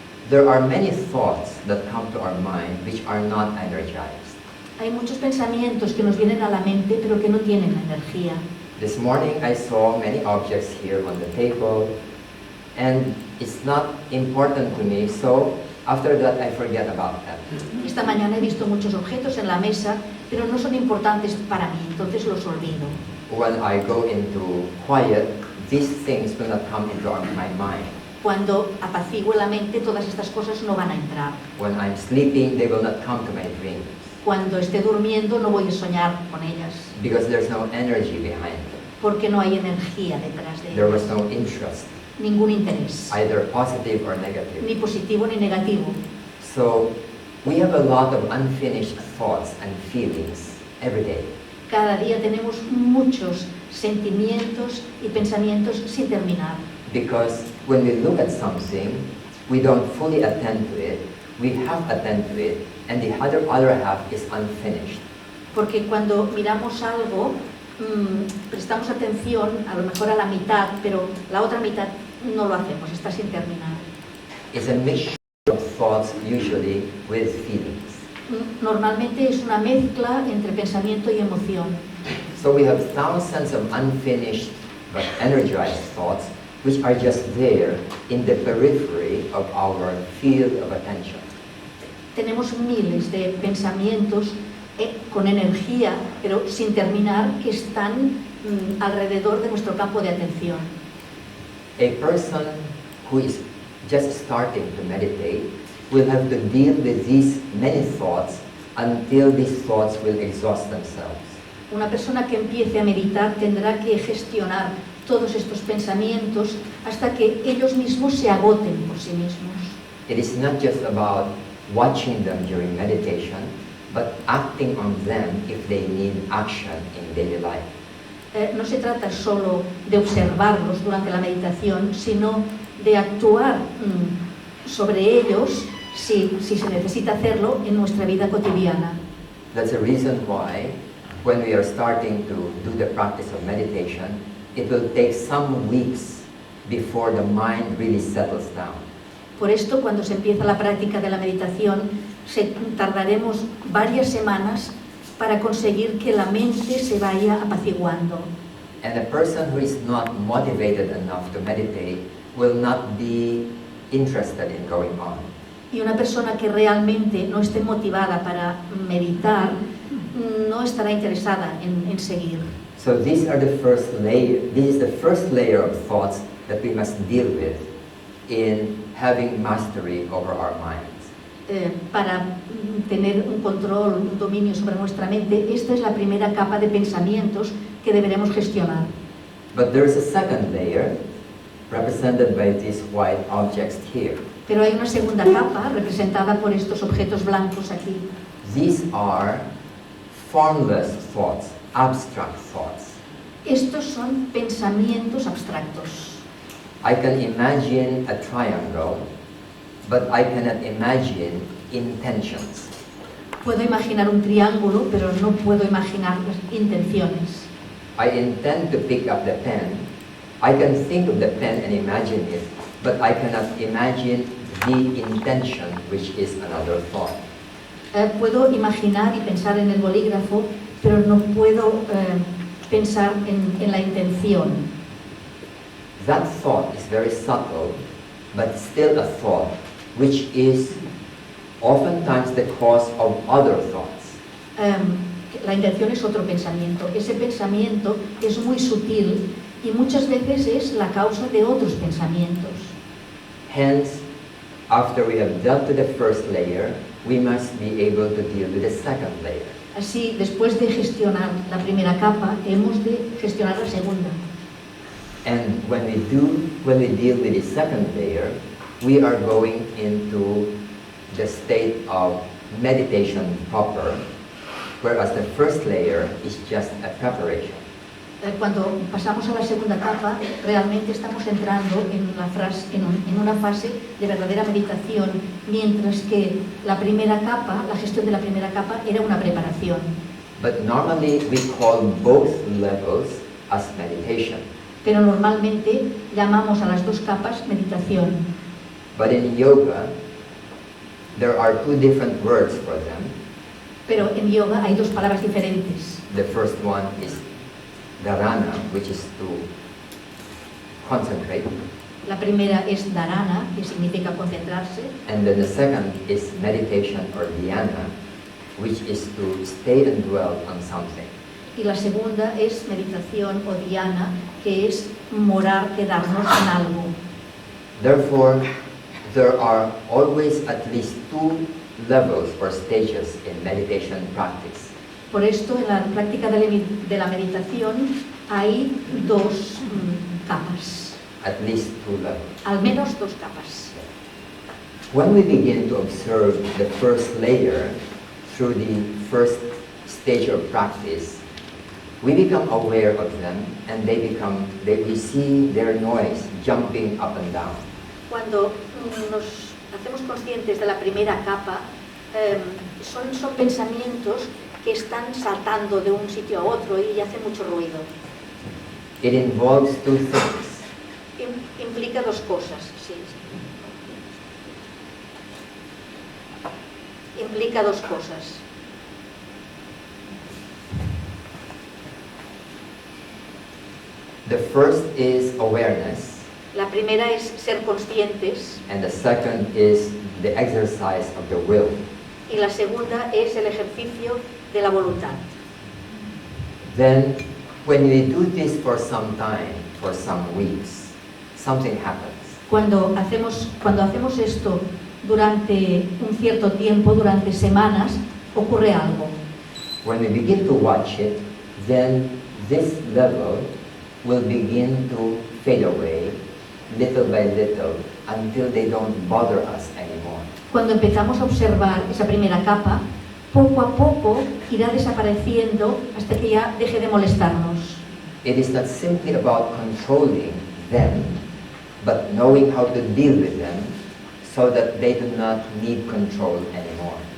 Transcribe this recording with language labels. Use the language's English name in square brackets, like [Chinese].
[English] There are many thoughts that come to our mind which are not energized. [Spanish] Hay muchos pensamientos que nos vienen a la mente, pero que no tienen energía. [English] This morning I saw many objects here on the table, and it's not important to me, so after that I forget about them. [Spanish] Esta mañana he visto muchos objetos en la mesa, pero no son importantes para mí, entonces los olvido. [English] When I go into quiet, these things will not come into my mind. [Spanish] Cuando apacigüe la mente, todas estas cosas no van a entrar. [English] When I'm sleeping, they will not come to my dreams. [Spanish] Cuando esté durmiendo, no voy a soñar con ellas. [English] Because there's no energy behind them. [Spanish] Porque no hay energía detrás de [English] There [Spanish] ellas. [English] was no interest, [Spanish] Ningún interés. [English] either positive or negative. [Spanish] Ni positivo ni negativo. [English] So we have a lot of unfinished thoughts and feelings every day. [Spanish] Cada día tenemos muchos sentimientos y pensamientos sin terminar. [English] Because when we look at something, we don't fully attend to it, we half attend to it, and the other half is unfinished. [Spanish] Porque cuando miramos algo, prestamos atención a lo mejor a la mitad, pero la otra mitad no lo hacemos, está sin terminar. [English] It's a mixture of thoughts, usually with feelings. [Spanish] Normalmente es una mezcla entre pensamiento y emoción. [English] So we have thousands of unfinished but energized thoughts which are just there in the periphery of our field of attention. [Spanish] Tenemos miles de pensamientos con energía, pero sin terminar, que están alrededor de nuestro campo de atención. [English] A person who is just starting to meditate will have to deal with these many thoughts until these thoughts will exhaust themselves. [Spanish] Una persona que empiece a meditar tendrá que gestionar todos estos pensamientos hasta que ellos mismos se agoten por sí mismos. [English] It is not just about watching them during meditation, but acting on them if they need action in daily life. [Spanish] No se trata solo de observarlos durante la meditación, sino de actuar sobre ellos si se necesita hacerlo en nuestra vida cotidiana. [English] That's the reason why when we are starting to do the practice of meditation, it will take some weeks before the mind really settles down. [Spanish] Por esto, cuando se empieza la práctica de la meditación, tardaremos varias semanas para conseguir que la mente se vaya apaciguando. [English] And a person who is not motivated enough to meditate will not be interested in going on. [Spanish] Y una persona que realmente no esté motivada para meditar no estará interesada en seguir. [English] So these are the first layer. This is the first layer of thoughts that we must deal with in having mastery over our minds. [Spanish] Para tener un control, un dominio sobre nuestra mente, esta es la primera capa de pensamientos que deberemos gestionar. [English] But there is a second layer, represented by these white objects here. [Spanish] Pero hay una segunda capa representada por estos objetos blancos aquí. [English] These are formless thoughts, abstract thoughts. [Spanish] Estos son pensamientos abstractos. [English] I can imagine a triangle, but I cannot imagine intentions. [Spanish] Puedo imaginar un triángulo, pero no puedo imaginar las intenciones. [English] I intend to pick up the pen. I can think of the pen and imagine it, but I cannot imagine the intention, which is another thought. [Spanish] Puedo imaginar y pensar en el bolígrafo, pero no puedo pensar en la intención. [English] That thought is very subtle, but still a thought, which is oftentimes the cause of other thoughts. [Spanish] La intención es otro pensamiento. Ese pensamiento es muy sutil y muchas veces es la causa de otros pensamientos. [English] Hence, after we have dealt with the first layer, we must be able to deal with the second layer. [Spanish] Así, después de gestionar la primera capa, hemos de gestionar la segunda. [English] And when we deal with the second layer, we are going into the state of meditation proper, whereas the first layer is just a preparation. [Spanish] Cuando pasamos a la segunda capa, realmente estamos entrando en una fase de verdadera meditación, mientras que la primera capa, la gestión de la primera capa, era una preparación. [English] But normally we call both levels as meditation. [Spanish] Pero normalmente llamamos a las dos capas meditación. [English] But in yoga, there are two different words for them. [Spanish] Pero en yoga hay dos palabras diferentes. [English] The first one is dharana, which is to concentrate. [Spanish] La primera es dharana, que significa concentrarse. [English] And then the second is meditation or dhyana, which is to stay and dwell on something. [Spanish] Y la segunda es meditación o dhyana, que es morar, quedarnos en algo. [English] Therefore, there are always at least two levels or stages in meditation practice. [Spanish] Por esto, en la práctica de la meditación hay dos capas. [English] At least two levels. [Spanish] Al menos dos capas. [English] When we begin to observe the first layer through the first stage of practice, we become aware of them and we see their noise jumping up and down. [Spanish] Cuando nos hacemos conscientes de la primera capa, son pensamientos que están saltando de un sitio a otro y hace mucho ruido. [English] It involves two things. [Spanish] Implica dos cosas, sí. Implica dos cosas. [English] The first is awareness, [Spanish] La primera es ser conscientes [English] and the second is the exercise of the will. [Spanish] y la segunda es el ejercicio de la voluntad. [English] Then, when we do this for some time, for some weeks, something happens. [Spanish] Cuando hacemos esto durante un cierto tiempo, durante semanas, ocurre algo. [English] When we begin to watch it, then this level will begin to fade away little by little until they don't bother us anymore. [Spanish] Cuando empezamos a observar esa primera capa, poco a poco irá desapareciendo hasta que ya deje de molestarnos. [English] It is not simply about controlling them, but knowing how to deal with them so that they do not need control anymore.